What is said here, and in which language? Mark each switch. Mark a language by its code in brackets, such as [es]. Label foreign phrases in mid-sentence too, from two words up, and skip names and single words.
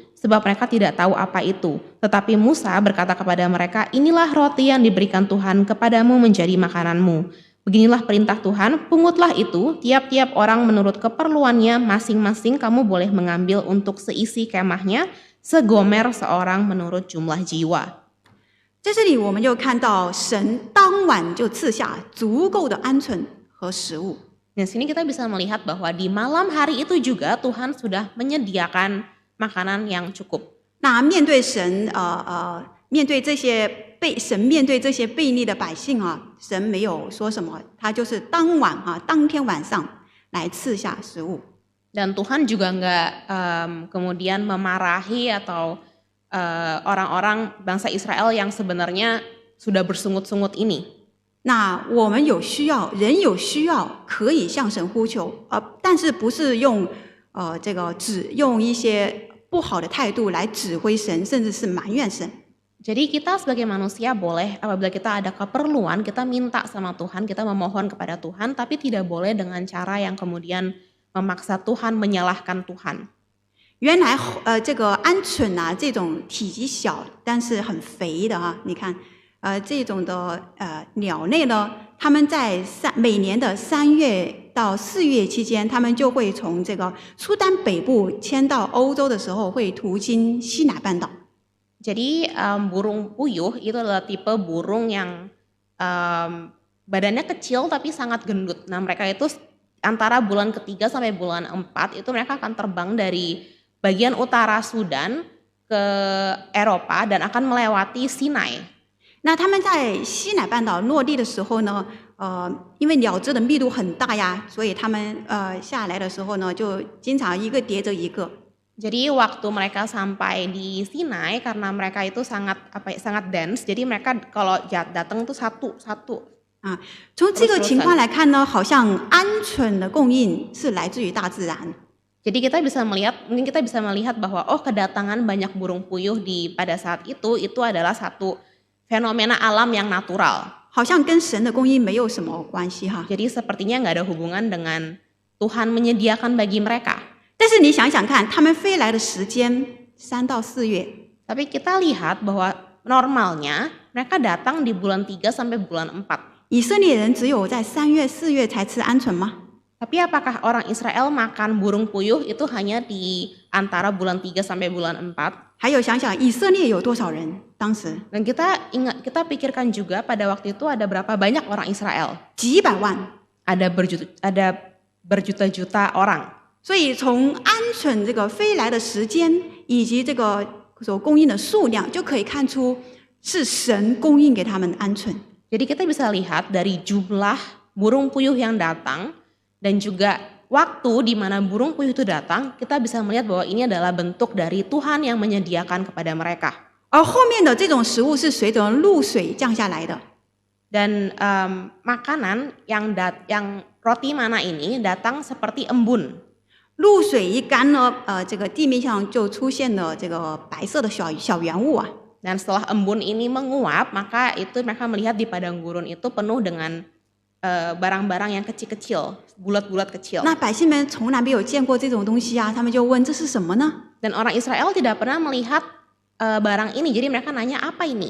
[id] Sebab mereka tidak tahu apa itu. Tetapi Musa berkata kepada mereka, "Inilah roti yang diberikan Tuhan kepadamu menjadi makananmu. Beginilah perintah Tuhan, pungutlah itu, tiap-tiap orang menurut keperluannya, masing-masing kamu boleh mengambil untuk seisi kemahnya, segomer seorang menurut jumlah jiwa." [zh] 在这里我们就看到神当晚就赐下足够的鹌鹑和食物。 [id] Di sini kita bisa melihat bahwa di malam hari itu juga Tuhan sudah menyediakan makanan yang cukup. [zh] 那面对神面对这些面对这些悖逆的百姓神没有说什么，他就是当天晚上来赐下食物。 [id] Dan Tuhan juga enggak kemudian memarahi atau orang-orang bangsa Israel yang sebenarnya sudah bersungut-sungut ini. [zh] 那我们有需要，人有需要可以向神呼求，但是不是用用一些不好的态度来指挥神，甚至是埋怨神。 [id] Jadi kita sebagai manusia boleh apabila kita ada keperluan, kita minta sama Tuhan, kita memohon kepada Tuhan, tapi tidak boleh dengan cara yang kemudian memaksa Tuhan, menyalahkan Tuhan. [zh] 原来这个鹌鹑这种体积小但是很肥的你看这种的鸟类呢，他们在每年的3月到4月期间，他们就会从这个苏丹北部迁到欧洲的时候，会途经西乃半岛。 [id] Jadi burung puyuh itu adalah tipe burung yang badannya kecil tapi sangat gendut. Nah mereka itu antara bulan ketiga sampai bulan 4 itu mereka akan terbang dari bagian utara Sudan ke Eropa dan akan melewati Sinai. [zh] 那他们在西乃半岛落地的时候呢，因为鸟只的密度很大呀，所以他们下来的时候呢，就经常一个叠着一个。 [id] Jadi waktu mereka sampai di Sinai karena mereka itu sangat dense, jadi mereka kalau datang tuh satu-satu. [zh] 啊，从这个情况来看呢，好像鹌鹑的供应是来自于大自然。 [id] Jadi mungkin kita bisa melihat bahwa kedatangan banyak burung puyuh pada saat itu adalah satu fenomena alam yang natural. [zh] 好像跟神的供应没有什么关系哈。 [id] Jadi sepertinya nggak ada hubungan dengan Tuhan menyediakan bagi mereka. [zh] 但是你想想看，他们飞来的时间3到4月， [id] Tapi kita lihat bahwa normalnya mereka datang di bulan 3 sampai bulan 4. [zh] 以色列人只有在3月、4月才吃鹌鹑吗？ [id] Tapi apakah orang Israel makan burung puyuh itu hanya di antara bulan 3 sampai bulan 4? [zh] 还有想想以色列有多少人？当时 [id] Dan kita pikirkan juga pada waktu itu ada berapa banyak orang Israel? [zh] 几百万。 [id] Ada berjuta-juta orang. [zh] 所以从鹌鹑这个飞来的时间以及这个所供应的数量，就可以看出是神供应给他们的鹌鹑。 [id] Jadi kita bisa lihat dari jumlah burung puyuh yang datang dan juga waktu di mana burung puyuh itu datang, kita bisa melihat bahwa ini adalah bentuk dari Tuhan yang menyediakan kepada mereka. [zh] 而后面的这种食物是随着露水降下来的。 [id] Dan makanan yang roti mana ini datang seperti embun. [zh] 露水一干呢，这个地面上就出现了这个白色的小圆物啊。 [id] Dan setelah embun ini menguap, maka itu mereka melihat di padang gurun itu penuh dengan barang-barang yang kecil-kecil, bulat-bulat kecil. [zh] 那百姓们从来没有见过这种东西啊，他们就问这是什么呢？ [id] Dan orang Israel tidak pernah melihat barang ini, jadi mereka nanya apa ini?